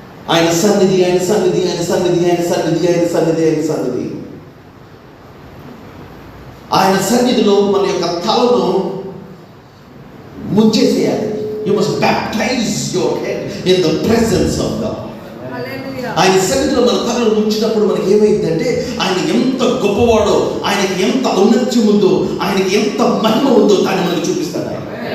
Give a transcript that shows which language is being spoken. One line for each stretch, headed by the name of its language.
Telugu: ఆయన సన్నిధి, ఆయన సన్నిధి, ఆయన సన్నిధి, ఆయన సన్నిధి, ఆయన సన్నిధి, ఆయన సన్నిధి. ఆయన సన్నిధిలో మన యొక్క తలను ముంచేసేయాలి.
English: You must baptize your head in the presence of God.
Telugu: ఆయన సన్నిధిలో మన తలను ముంచినప్పుడు మనకి ఏమైందంటే ఆయన ఎంత గొప్పవాడో, ఆయనకి ఎంత ఔన్నత్యం ఉందో, ఆయనకి ఎంత మహిమ ఉందో దాన్ని మనకు చూపిస్తాడు.